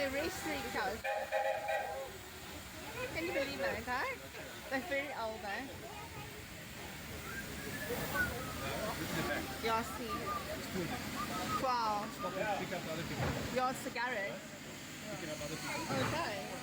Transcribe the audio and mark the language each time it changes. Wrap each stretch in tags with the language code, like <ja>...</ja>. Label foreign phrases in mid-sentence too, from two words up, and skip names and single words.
<en>street cows. Can you believe that, right? They're very old,</en> <sv>eh? Jag ser. Wow. Jag ser garage.</sv> <en>Okay.</en>